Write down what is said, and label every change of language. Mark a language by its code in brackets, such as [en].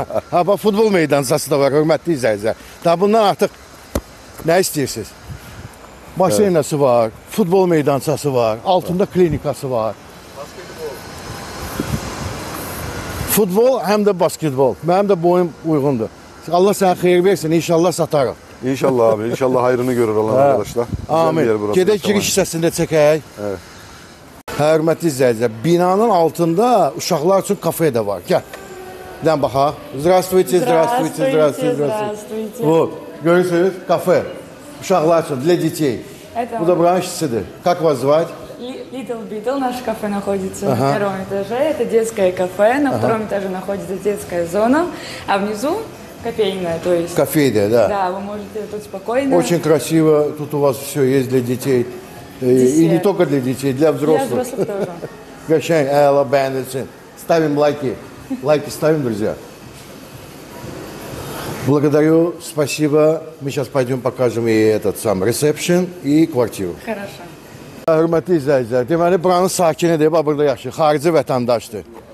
[az] Ha, bax futbol meydançası da var, hörmətli izləyicilər. Daha bundan artıq nə istəyirsiniz? Baseynası var, futbol meydançası var, altında klinikası var. Futbol həm də basketbol. Mənim də boyum uyğundur. Allah sənə xeyir versin, inşallah satarıq. [tr] İnşallah abi, inşallah hayrını görür Allah arkadaşlar. [az] Amin. Gedək giriş hissəsində çəkək. [tr] Evet. [az] Hörmətli izləyicilər, binanın altında uşaqlar üçün kafe də var. Gəl. Bir dənə baxaq. [ru] Здравствуйте, здравствуйте, здравствуйте, здравствуйте. [az] Вот, görürsünüz, kafe. Uşaqlar üçün, [ru] для детей. [az] Bu da buranın işçisidir. [ru] Как вас звать? Little Beetle, наше кафе находится на первом этаже. Это детское кафе. На втором этаже находится детская зона, а внизу кофейная, то есть. Кофейная, да. Да, вы можете тут спокойно. Очень красиво. Тут у вас все есть для детей. И не только для детей, для взрослых. Для взрослых тоже. [az] Qəşəng, əla, bəyənilsin. [ru] Ставим лайки. Лайки ставим, друзья. Благодарю, спасибо. Мы сейчас пойдем покажем и этот сам ресепшн и квартиру. Хорошо. [az] Hörmətli izləyicilər, deməli buranın sakinidir, bax burada yaşayır, xarici vətəndaşdır.